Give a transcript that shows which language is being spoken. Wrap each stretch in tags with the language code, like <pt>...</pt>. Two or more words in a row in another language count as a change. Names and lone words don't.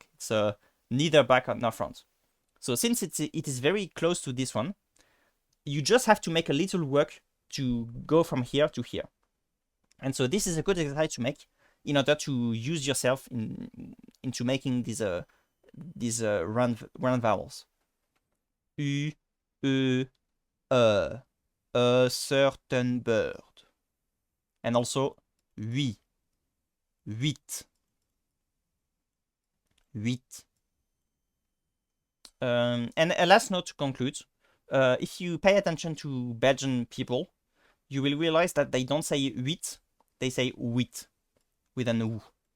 <en>It's neither back nor front. So since it is very close to this one, you just have to make a little work to go from here to here. And so this is a good exercise to make in order to use yourself into making these round vowels. U, E, a certain bird. And also</en> <fr>oui, huit, huit.</fr> <en>And a last note to conclude. If you pay attention to Belgian people, you will realize that they don't say huit, they say huit with an U.</en>